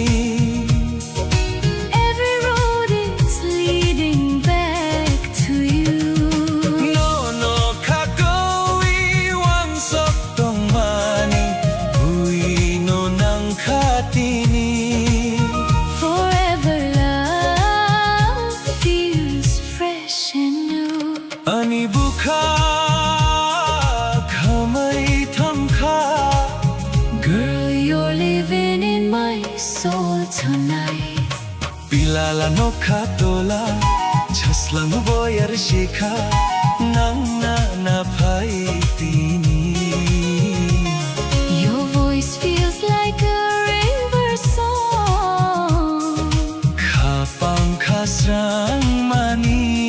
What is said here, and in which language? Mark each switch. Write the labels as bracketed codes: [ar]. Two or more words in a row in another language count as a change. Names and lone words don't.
[en] Every road is leading back to you. [trp] No no khagoi wang sok tong mani bui no nang khatini. [en] Forever love feels fresh and new. [trp] Ani bukha khamai thamkha. [en] Girl, you're living in my soul tonight. [trp] Bilala no khatola chaslang boyar shikha nangna na phai tini. [en] Your voice feels like a river song. [trp] Khapang khasrang mani.